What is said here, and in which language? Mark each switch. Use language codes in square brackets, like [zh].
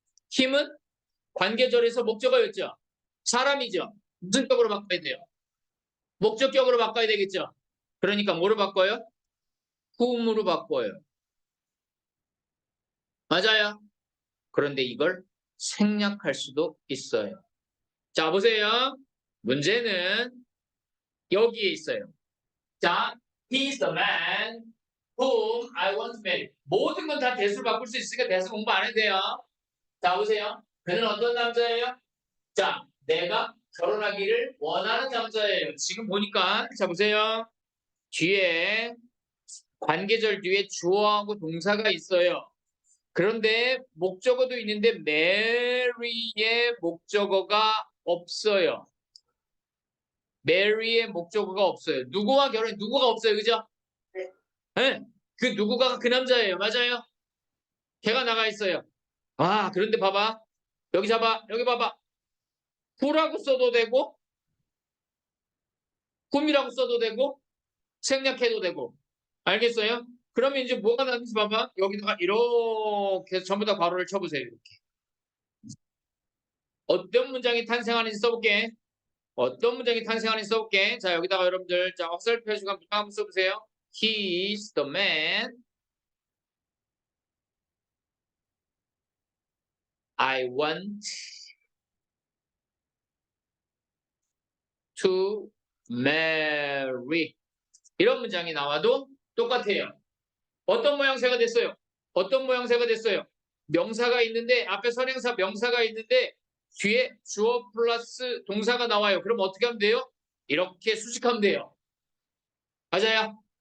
[ko] 힘은 관계절에서 목적어였죠. 사람이죠. 무슨 격으로 바꿔야 돼요? 목적격으로 바꿔야 되겠죠. 그러니까 뭐로 바꿔요? whom으로 바꿔요. 맞아요. 그런데 이걸 생략할 수도 있어요. 자, 보세요. 문제는 여기에 있어요. 자, [en] he's the man whom I want to marry. [ko] 모든 건 다 대수로 바꿀 수 있으니까 대수 공부 안 해도 돼요. 자, 보세요. 그는 어떤 남자예요? 자, 내가 결혼하기를 원하는 남자예요. 지금 보니까 자 보세요. 뒤에 관계절 뒤에 주어하고 동사가 있어요. 그런데 목적어도 있는데 mary의 목적어가 없어요. mary의 목적어가 없어요. 누구와 결혼? 누구가 없어요, 그죠? 네. 네. 그 누구가 그 남자예요, 맞아요? 걔가 나가 있어요. 아, 그런데 봐봐. 여기 잡아, 여기 봐봐. who라고 써도 되고, whom이라고 써도 되고, 생략해도 되고. 알겠어요? 그러면 이제 뭐가 나는지 봐봐. 여기다가 이렇게 해서 전부 다 괄호를 쳐보세요. 이렇게. 어떤 문장이 탄생하는지 써볼게. 어떤 문장이 탄생하는지 써볼게. 자, 여기다가 여러분들, 자, 화살표 해주고 문장 한번 써보세요. [en] He is the man I want to marry. [ko] 이런 문장이 나와도 똑같아요. 어떤 모양새가 됐어요? 어떤 모양새가 됐어요? 명사가 있는데 앞에 선행사 명사가 있는데 뒤에 주어 플러스 동사가 나와요. 그럼 어떻게 하면 돼요? 이렇게 수식하면 돼요. 맞아요?